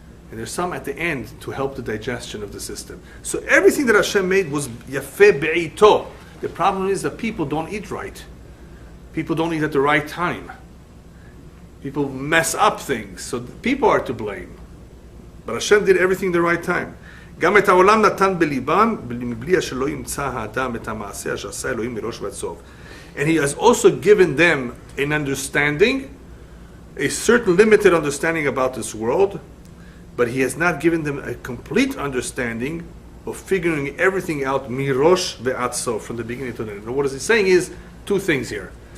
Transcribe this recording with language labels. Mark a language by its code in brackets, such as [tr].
[en] And there's some at the end to help the digestion of the system. So everything that Hashem made was yafeh be'ito. The problem is that people don't eat right. People don't eat at the right time. People mess up things. So people are to blame. But Hashem did everything the right time. [he] גם את העולם נתן בליבם, מבלי שלא ימצא האדם את המעשה שעשה אלוהים מראש ועד סוף. [en] And he has also given them an understanding, a certain limited understanding about this world, but he has not given them a complete understanding of figuring everything out mirosh ve'ad sof, from the beginning to the end. And what he's saying is two things here.